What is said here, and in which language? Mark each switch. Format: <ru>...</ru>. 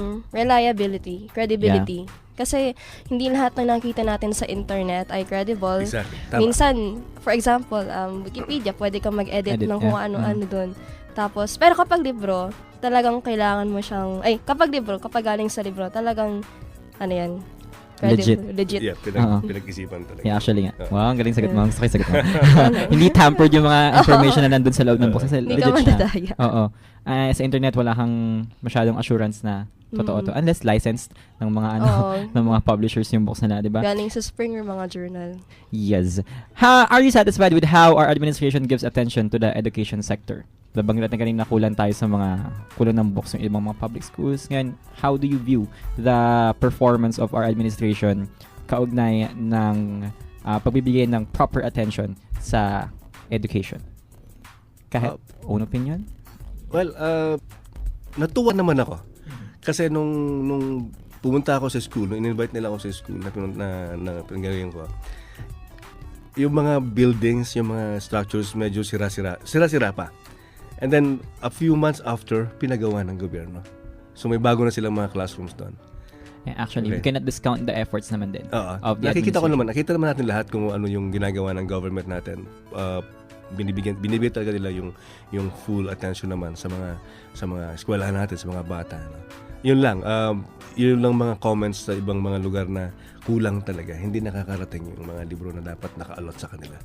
<en>Reliability, credibility. Yeah.</en> <tl>Kasi hindi lahat ng nakita natin sa internet ay credible.</tl> <en>Exactly.</en> <tl>Minsan, for example, Wikipedia, pwede kang mag-edit ng kung ano-ano doon. Tapos, pero kapag libro, talagang kailangan mo siyang, kapag galing sa libro, talagang, legit. Yeah, pinag-isipan talaga. Yeah, actually nga. Wow, ang galing sagot mo. Gusto ko yung sagot mo. Hindi tampered yung mga information na nandun sa loob ng book. Kasi legit siya. Oo. Sa internet, wala kang masyadong assurance na totoo to. Unless licensed ng mga ng mga publishers yung books nila, di ba? Galing sa Springer mga journal.</tl> <en>Yes. Are you satisfied with how our administration gives attention to the education sector?</en> <tl>Nabanggit natin kanina kulang tayo sa mga kulang ng books ng ibang mga public schools.</tl> <en>Ngayon, how do you view the performance of our administration</en> <tl>kaugnay ng pagbibigay ng</tl> <en>proper attention sa education? Kahit own opinion?</en> <tl>Well, natuwa naman ako. Kasi nung pumunta ako sa school, nung in-invite nila ako sa school na pinanggaling ko, yung mga buildings, yung mga structures medyo sira-sira pa.</tl> <en>And then, a few months after,</en> <tl>pinagawa ng gobyerno. So, may bago na silang mga classrooms doon.</tl> <en>Yeah, actually, we cannot discount the efforts naman din of the</en> <tl>nakita naman natin lahat kung ano yung ginagawa ng government natin. Binibigyan talaga nila yung full attention naman sa mga eskwelahan natin, sa mga bata. No? Yun lang mga comments sa ibang mga lugar na kulang talaga. Hindi nakakarating yung mga libro na dapat nakaalot sa kanila.</tl>